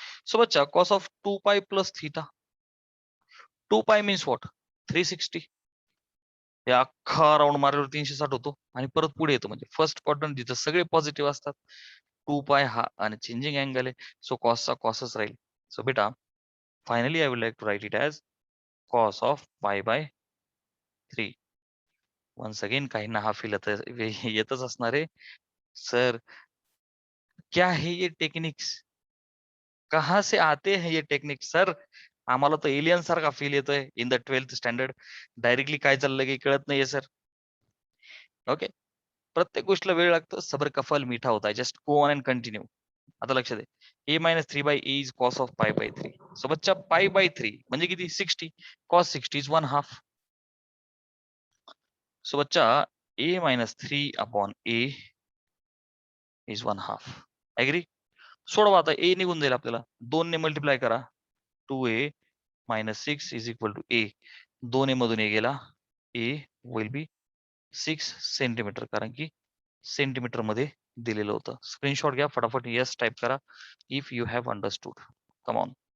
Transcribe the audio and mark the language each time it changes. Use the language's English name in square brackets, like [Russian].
[English] So बच्चा, cos of 2 pi plus theta. 2 pi means what? 360. [Marathi] हे अख्खा राऊंड मारल्यावर 360 होतो आणि परत पुढे येतो, म्हणजे फर्स्ट क्वाड्रंट जिथं सगळे पॉझिटिव्ह असतात. 2 पाय हा आणि चेंजिंग अँगल आहे, सो कॉसचा कॉसच राहील. [English] So बेटा finally I will like to write it as cos of pi by 3. [Marathi] Once again काहींना हा फील येतच असणार आहे, [Hindi] सर क्या है ये टेक्निक्स, कहाँ से आते हैं ये टेक्निक सर. [Marathi] आम्हाला तर एलियन सारखा फील येतोय in the 12th standard. Directly काय चाललंय काही कळत नाहीये सर. ओके, प्रत्येक गोष्टीला वेळ लागतो. [Hindi] सबर का फल मीठा होता है. [English] Just go on and continue. [Marathi] आता लक्ष दे, [English] a minus 3 by a is cos of pi by 3. [Marathi] So बच्चा pi by 3 म्हणजे किती? [English] 60. cos 60 is 1/2. So बच्चा a minus 3 upon a is 1/2. Agree? [Marathi] सोडवा आता, a निघून जाईल आपल्याला. 2 ने मल्टिप्लाय करा. [English] 2a minus 6 is equal to a. [Marathi] 2 a मधून a गेला, a will be 6 सेंटीमीटर, कारण की सेंटीमीटर मध्ये दिलेलं होतं. स्क्रीनशॉट घ्या फटाफट, [English] Yes type करा if you have understood. Come on.